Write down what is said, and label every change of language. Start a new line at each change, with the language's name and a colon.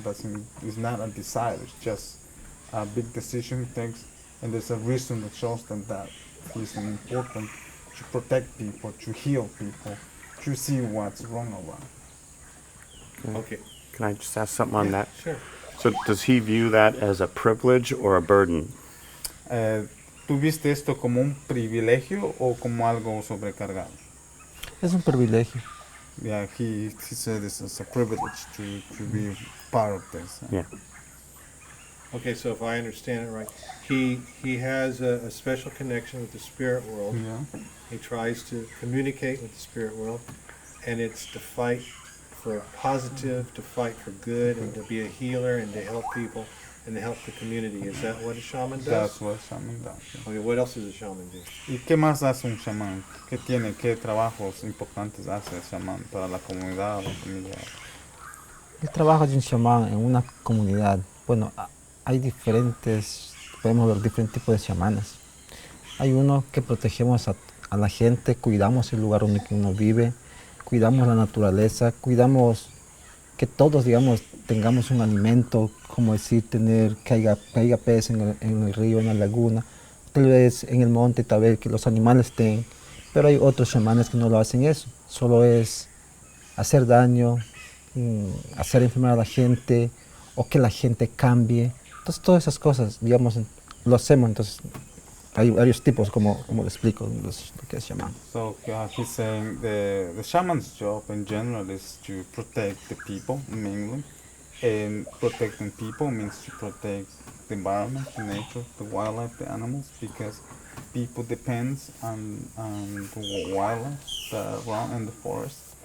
English: It's not a desire. It's just a big decision he takes, and there's a reason that shows them that he's important to protect people, to heal people, to see what's wrong around. Okay. Can I just ask something on that? Sure. So does he view that as a privilege or a burden?
Spanish: ¿Tú viste esto como un privilegio o como algo sobrecargado? Es un privilegio.
English: Yeah, he said this is a privilege to be part of this. Yeah. Okay, so if I understand it right, he has a special connection with the spirit world. Yeah. He tries to communicate with the spirit world, and it's to fight for positive, to fight for good, and to be a healer, and to help people, and to help the community. Is that what a shaman does? That's what shaman does. Yeah. Okay, what else does a shaman do?
Spanish: ¿Y qué más hace un chamán? ¿Qué trabajos importantes hace el chamán para la comunidad o la familia? El trabajo de un chamán en una comunidad, bueno, hay podemos ver diferentes tipos de chamanes. Hay uno que protegemos a la gente, cuidamos el lugar donde uno vive, cuidamos la naturaleza, cuidamos que todos, digamos, tengamos un alimento, como decir, que haya peces en el río, en la laguna, tal vez en el monte, tal vez que los animales estén, pero hay otros chamanes que no lo hacen eso, solo es hacer daño, hacer enfermar a la gente, o que la gente cambie. Entonces todas esas cosas, digamos, lo hacemos. Entonces hay varios tipos, como le explico, lo que es chamán.
English: So he's saying the shaman's job in general is to protect the people mainly, and protecting people means to protect the environment, the nature, the wildlife, the animals, because people depends on the wildlife that are around in the forest,